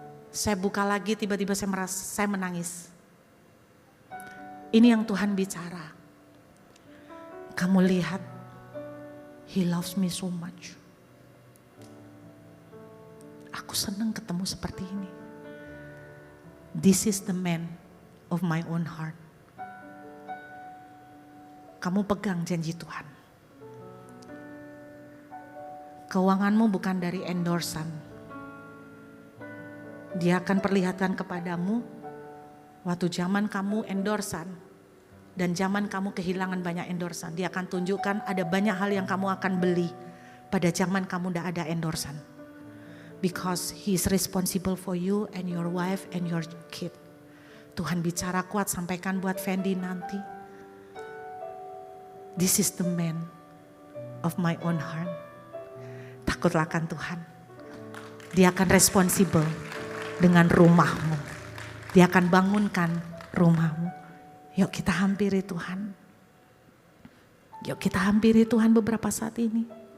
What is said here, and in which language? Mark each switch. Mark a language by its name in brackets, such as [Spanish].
[Indonesian] Saya buka lagi tiba-tiba saya menangis. Ini yang Tuhan bicara. Kamu lihat, [English] He loves me so much. [Indonesian] Aku senang ketemu seperti ini. [English] This is the man of my own heart. [Indonesian] Kamu pegang janji Tuhan. Keuanganmu bukan dari endorsan. Dia akan perlihatkan kepadamu waktu zaman kamu endorsan dan zaman kamu kehilangan banyak endorsan. Dia akan tunjukkan ada banyak hal yang kamu akan beli pada zaman kamu tidak ada endorsan. [English] Because he is responsible for you and your wife and your kid. [Indonesian] Tuhan bicara kuat, sampaikan buat Fendi nanti. [English] This is the man of my own heart. [Indonesian] Takutlah akan Tuhan. Dia akan responsible dengan rumahmu. Dia akan bangunkan rumahmu. Yuk kita hampiri Tuhan. Yuk kita hampiri Tuhan beberapa saat ini.